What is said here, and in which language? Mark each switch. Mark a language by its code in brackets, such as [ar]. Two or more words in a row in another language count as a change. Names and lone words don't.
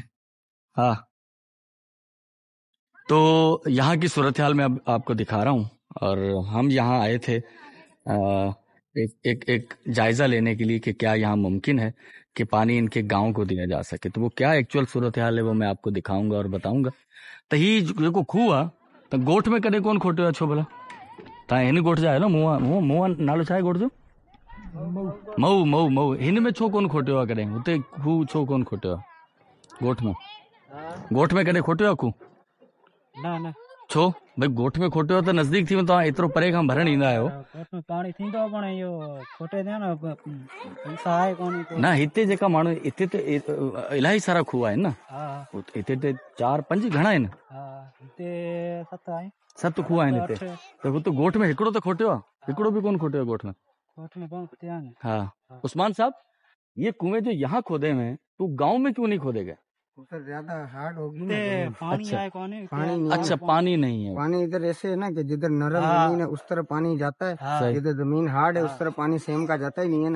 [ur] ہاں، تو یہاں کی صورت حال میں اب آپ کو دکھا رہا ہوں. اور ہم یہاں آئے تھے ایک جائزہ لینے کے لیے کہ کیا یہاں ممکن ہے کہ پانی ان کے گاؤں کو دیا جا سکے. تو وہ کیا ایکچوئل صورت حال ہے وہ میں آپ کو دکھاؤں گا اور بتاؤں گا. [sd] तो ही जेको खूह आहे त गोठ में कॾहिं कोन खोटियो आहे छो भला? तव्हां हिन गोठ जा आहियो न? मुआ मुआ मुआ नालो छा आहे गोठ जो? मऊ मऊ मऊ। हिन में छो कोन खोटियो आहे कॾहिं? हुते खूह छो कोन खोटियो आहे गोठ में? गोठ में कॾहिं खोटियो आहे खूह? ना ना छो भाई? गोठ में खोटियो त नज़दीक थी वञो, तव्हां एतिरो परे खां भरण ईंदा आहियो। गोठ में पानी थींदो पण इहो खोटे दे न पैसा आहे कोन को। न हिते जेका माण्हू हिते त इलाही सारा खूह आहिनि न। हा हिते त 4-5 घणा आहिनि? हा हिते 7 आहे। 7 खूह आहिनि हिते। त हुते गोठ में हिकिड़ो त खोटियो आहे? हिकिड़ो बि कोन खोटियो आहे गोठ में? [ur] کوٹ میں بہت دھیان ہے. ہاں عثمان صاحب، یہ کنویں جو یہاں کھودے ہوئے ہیں تو گاؤں میں کیوں نہیں کھودے گئے? ادھر زیادہ ہارڈ ہوگی نا ते जमीन। पानी अच्छा। آئے کون ہے? پانی نہیں اچھا پانی نہیں ہے. پانی ادھر ایسے ہے نا کہ جدھر نرم हाँ। زمین ہے اس طرف پانی جاتا ہے, हाँ। جدھر زمین ہارڈ ہے اس طرف پانی سیم کا جاتا ہی نہیں ہے نا.